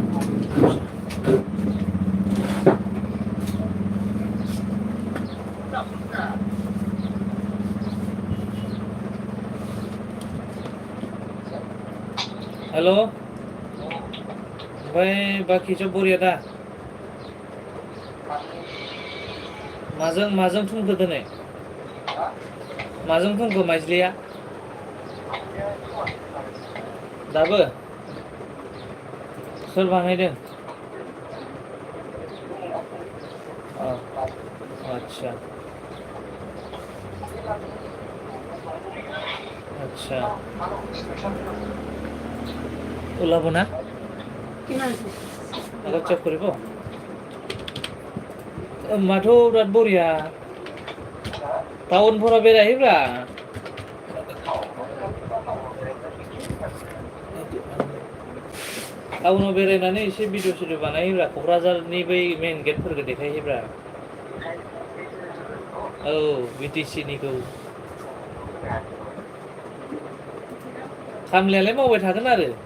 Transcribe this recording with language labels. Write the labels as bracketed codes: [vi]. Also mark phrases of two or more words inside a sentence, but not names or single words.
[brx] हेलो ओमफ्राय बाखिथ' बरिया दा माजों फुंखो दिनै माजों फुंखो माइज्लिया दाबो सोर बानायदों आच्छा [as] আচ্ছা ওলাব না আগত চেক কৰিব মাথো বিৰাট বঢ়িয়া [brx] টাউনफोराव बेरायहैब्रा टाउनाव बेरायनानै एसे भिडिअ सिडिअ बानायहैब्रा क'क्राझारनि बै मेन गेटफोरखौ देखायहैब्रा औ बिटिसिनिखौ खामलायालाय मावबाय थागोन आरो